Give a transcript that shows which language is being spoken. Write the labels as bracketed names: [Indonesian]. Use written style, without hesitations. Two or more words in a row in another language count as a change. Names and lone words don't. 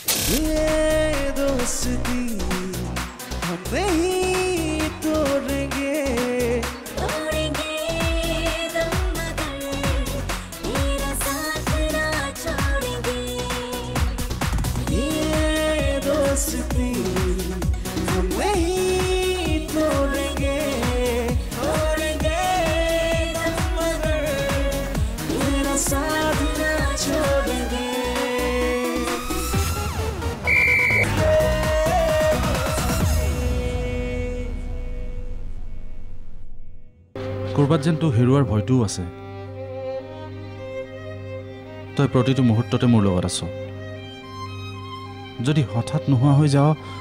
[Hindi] ये दोस्ती हम नहीं तोड़ेंगे दम मगर तेरा साथ ना छोड़ेंगे ये दोस्ती हम नहीं तोड़ेंगे दम मगर तेरा साथ ना छोड़ेंगे [Assamese] কৰবাত যেন তোক হেৰুৱাৰ ভয়টোও আছে তই প্ৰতিটো মুহূৰ্ততে মোৰ লগত আছ যদি হঠাৎ নোহোৱা হৈ যাও